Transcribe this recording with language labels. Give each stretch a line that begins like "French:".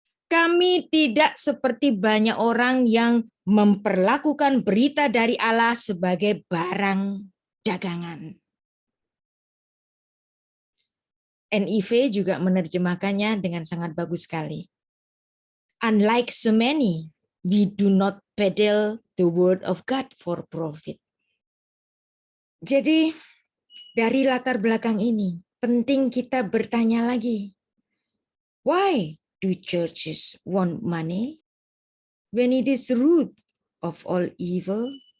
Indonesian: Kami tidak seperti banyak orang yang memperlakukan berita dari Allah sebagai barang dagangan. NIV juga menerjemahkannya dengan sangat bagus sekali.
English: Unlike so many, we do not peddle the word of God for profit.
Indonesian: Jadi dari latar belakang ini, penting kita bertanya lagi.
English: Why do churches want money when it is the root of all evil?